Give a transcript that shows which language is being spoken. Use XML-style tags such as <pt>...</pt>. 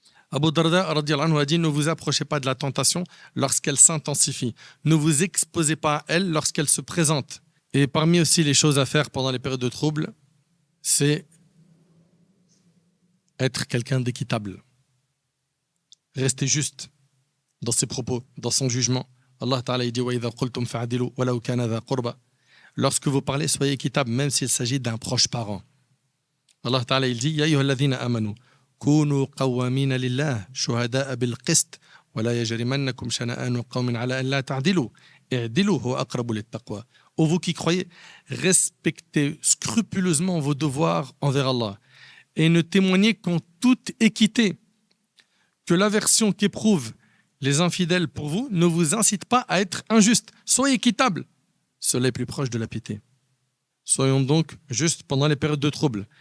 <fr>Abu Darda radhiyallahu anhu a dit: ne vous approchez pas de la tentation lorsqu'elle s'intensifie. Ne vous exposez pas à elle lorsqu'elle se présente. Et parmi aussi les choses à faire pendant les périodes de trouble, c'est être quelqu'un d'équitable. Rester juste dans ses propos, dans son jugement.</fr> <ar>Allah Ta'ala</ar> <fr>dit:</fr> <ar>وَإِذَا قُلْتُمْ فَعَدِلُوا وَلَوْ كَانَ ذَا قُرْبَى.</ar> <fr>Lorsque vous parlez, soyez équitable, même s'il s'agit d'un proche parent.</fr> <ar>Allah Ta'ala</ar> <fr>il dit:</fr> <ar>يَا أَيُّهَا الَّذِينَ آمَنُوا كُونُوا قَوَّامِينَ لِلَّهِ شُهَدَاءَ بِالْقِسْطِ وَلَا يَجْرِمَنَّكُمْ شَنَآنُ قَوْمٍ عَلَىٰ أَن لَّا تَعْدِلُوا اعْدِلُوا هُوَ أَقْرَبُ لِلتَّقْوَىٰ.</ar> <fr>Ô vous qui croyez, respectez scrupuleusement vos devoirs envers Allah et ne témoignez qu'en toute équité, que l'aversion qu'éprouvent les infidèles pour vous ne vous incite pas à être injuste. Soyez équitable. Cela est plus proche de la piété. Soyons donc justes pendant les périodes de trouble.</fr>